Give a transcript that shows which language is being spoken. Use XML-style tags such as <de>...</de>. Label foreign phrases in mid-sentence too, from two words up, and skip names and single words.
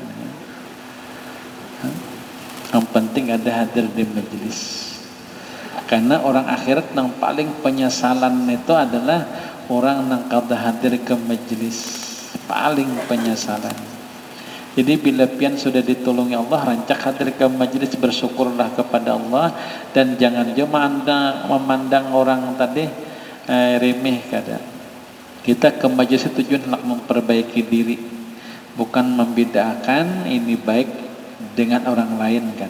<id>Yang penting ada hadir di majelis. Karena orang akhirat yang paling penyesalan itu adalah orang yang kada hadir ke majelis, paling penyesalan.</id> <bjn>Jadi bila pian sudah ditolongi Allah, rancak hadir ke majelis, bersyukurlah kepada Allah dan jangan cuma memandang orang tadi remeh kada.</bjn> <id>Kita ke majelis tujuan untuk memperbaiki diri, bukan membedakan ini baik dengan orang lain kada.</id>